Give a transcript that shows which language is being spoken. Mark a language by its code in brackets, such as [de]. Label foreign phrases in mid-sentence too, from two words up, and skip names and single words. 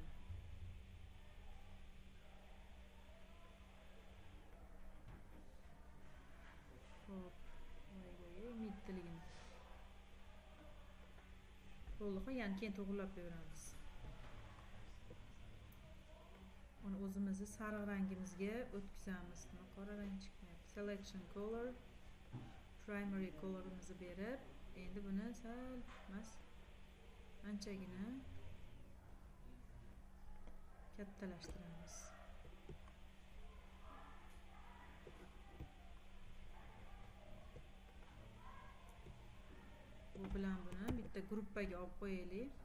[uz] Hop, voy, mittiligini. Bo'ldi, qolganini keyin to'g'rilab qo'yamiz. Uni o'zimizni sariq rangimizga o'tkazamiz. Qora rang chiqmayapti. [en] Selection color, [uz] primary colorimizni berib, endi buni sal emas, anchagina kattalashtiramiz. Bu bilan buni bitta gruppaga olib qo'yaylik.